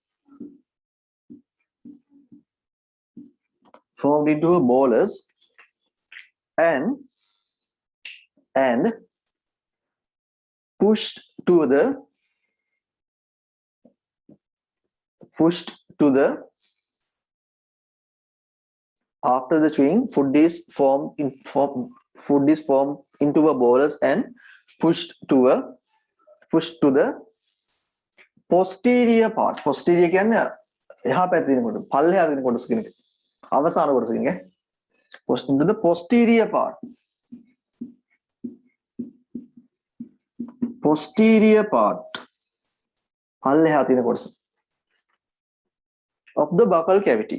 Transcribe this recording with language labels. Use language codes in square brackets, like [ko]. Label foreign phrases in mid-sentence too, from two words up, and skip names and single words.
[en] And pushed to the after the chewing food is formed into a bolus and pushed to the posterior part. [si] Posterior කියන්නේ එහා පැත්තේ තියෙන කොට පල්ලෙහා තියෙන කොටස කියන එක. අවසාන කොටස කියන එක. [en] Pushed into the posterior part. [si] පල්ලෙහා තියෙන කොටස [en] of the buccal cavity.